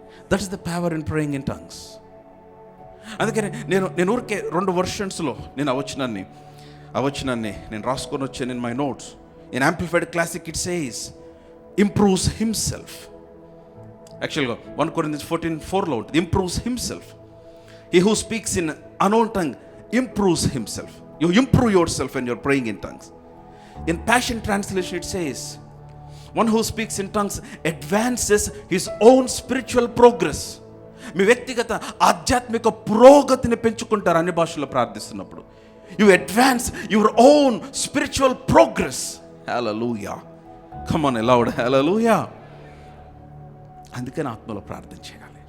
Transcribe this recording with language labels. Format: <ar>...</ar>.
<en>That is the power in praying in tongues.</en> <te>అందుకని నేను ఊరికే 2 వర్షన్స్లో నేను ఆ వచనాన్ని నేను రాసుకొని వచ్చాను</te> <en>In my notes. In amplified classic it says improves himself.</en> <te>యాక్చువల్గా 1 Corinthians 14:4లో ఉంటుంది</te> <en>Improves himself. He who speaks in unknown tongue improves himself. You improve yourself when you're praying in tongues. In Passion Translation it says, one who speaks in tongues advances his own spiritual progress.</en> <te>మీ వ్యక్తిగత ఆధ్యాత్మిక పురోగతిని పెంచుకుంటారు అన్ని భాషల్లో ప్రార్థిస్తున్నప్పుడు.</te> <en>You advance your own spiritual progress. Hallelujah. Come on, loud hallelujah.</en> <te>అందుకని ఆత్మలో ప్రార్థన చేయాలి.</te>